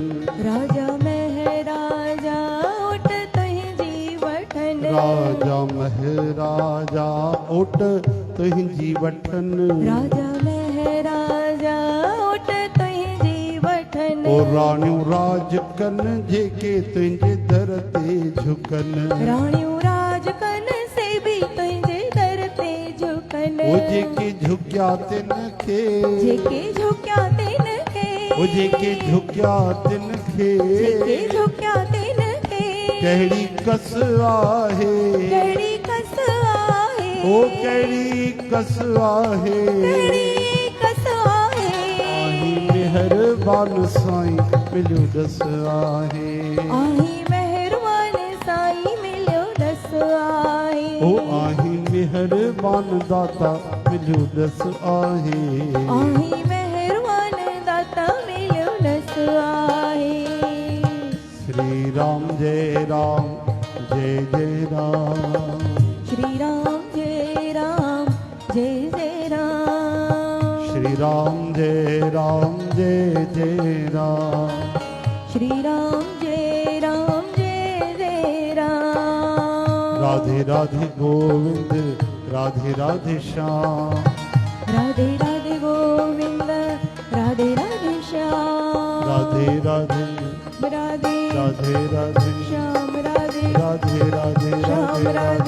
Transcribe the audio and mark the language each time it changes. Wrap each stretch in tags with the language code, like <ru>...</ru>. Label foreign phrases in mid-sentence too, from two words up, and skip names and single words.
<sd>राजा महराजा उठ तुंहिंजी वठन राजा महराजा उठ तुंहिंजी वठन राजा महराजा उठ तुंहिंजी वठन ओ राणियूं राज कन जेके तुंहिंजे दर ते झुकन राणियूं राज कन से भी तुंहिंजे दर ते झुकन ओ जेके झुकिया तिन खे जेके झुकिया तिन खे ओ जेके झुकिया तिन खे जेके झुकिया तिन खे कहिड़ी कस आहे कहिड़ी कस आहे ओ कहिड़ी कस आहे कहिड़ी कस आहे आही महिरबान साईं मिलियो दस आहे आही महिरबान साईं मिलियो दस आहे ओ आही महिरबान दाता मिलियो दस आहे आही महिरबान दाता मिलियो दस आहे</sd> <hi>श्री राम जय राम जय जय राम श्री राम जय राम जय जय राम श्री राम जय राम जय जय राम श्री राम जय जय राम राधे राधे गोविंद राधे राधे श्याम राधे राधे गोविंद राधे राधे श्याम राधे राधे राधे राधे राधे श्याम राधे राधे राधे श्याम राधे</hi>